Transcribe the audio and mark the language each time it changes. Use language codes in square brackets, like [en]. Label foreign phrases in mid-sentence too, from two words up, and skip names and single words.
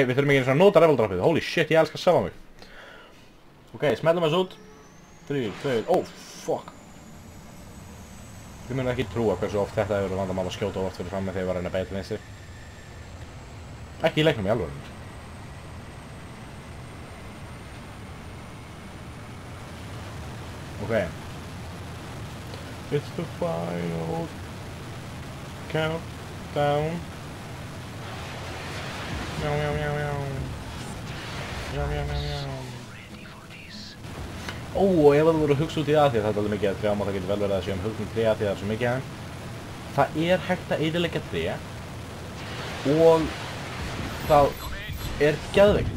[is] Við þurfum ekki einu svona að nota level droppið. [en] Holy shit, [is] ég elskar að sjá mig. Ok, smellum þessu út. 3, 2, fuck. Þið munum ekki trúa hversu oft þetta hefur vandamál að skjóta oft fyrir fram með þegar ég var að reyna að beita vinstri. Ekki í leiknum í alvörunum. Ok. [en] It's the final countdown. Mjá, mjá, mjá, mjá. Mjá, mjá, mjá, mjá. [is] Ó, og ef þú voru að hugsa út í það, því að þetta er alveg mikið að trjám og það getur vel verið að séum hugsa um tré því að það er svo mikið aðeim. Það er hægt að eyðileggja tré og það er geðveikt.